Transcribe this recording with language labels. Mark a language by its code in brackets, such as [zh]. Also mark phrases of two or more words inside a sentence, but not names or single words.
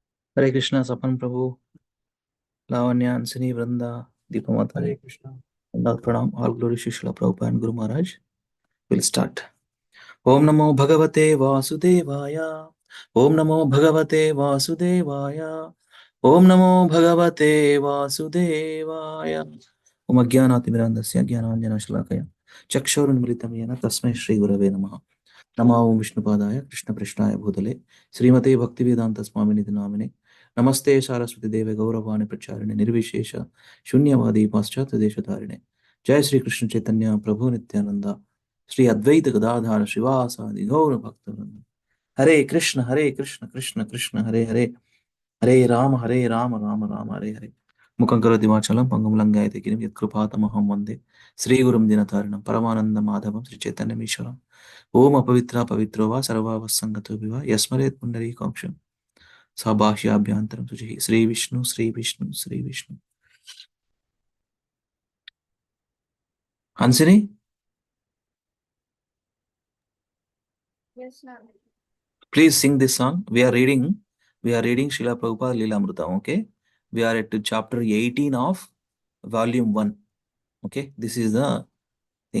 [en] Hare Krishna, Sapan Prabhu, Lavanya, Ansini, Vranda, Deepamata. Hare Krishna. And all Pranam, all glory to Srila Prabhupada and Guru Maharaj. We'll start. [sa] ओम् नमो भगवते वासुदेवाय. ओम् नमो भगवते वासुदेवाय. ओम् नमो भगवते वासुदेवाय. ओम् अज्ञानतिमिरान्धस्य ज्ञानाञ्जन शलाकया। चक्षुरुन्मीलितं येन तस्मै श्री गुरवे नमः. नमो विष्णुपादाय कृष्ण पृष्ठाय भूतले श्रीमते भक्तिवेदांत स्वामिनिधि नामिने नमस्ते सारस्वती देवे गौरवाणी प्रचारिणे निर्विशेष शून्यवादी पाश्चात्य देशधारिणे जय श्री कृष्ण चैतन्य प्रभु नित्यानंद श्री अद्वैत गदाधार शिवासादि गौर भक्तवृंद हरे कृष्ण कृष्ण कृष्ण हरे हरे हरे राम राम राम हरे हरे मुखं करोति वाचालं पंगुं लङ्घयते गिरिं यत्कृपातमहं वन्दे श्रीगुरुं दिनतारिणं परमानन्दं माधवं श्रीचैतन्यमीश्वरम् ओम अपवित्र पवित्रो वा सर्वावसंगतो विवा यस्मरेत् पुण्डरीकाक्षं सभाष्याभ्यन्तरं शुचिः श्री विष्णु श्री विष्णु श्री विष्णु Hansini, [en] Yes, ma'am. please sing this song. We are reading Srila Prabhupada Lilamrita. Okay, we are at chapter 18 of volume 1. Okay, this is the thing.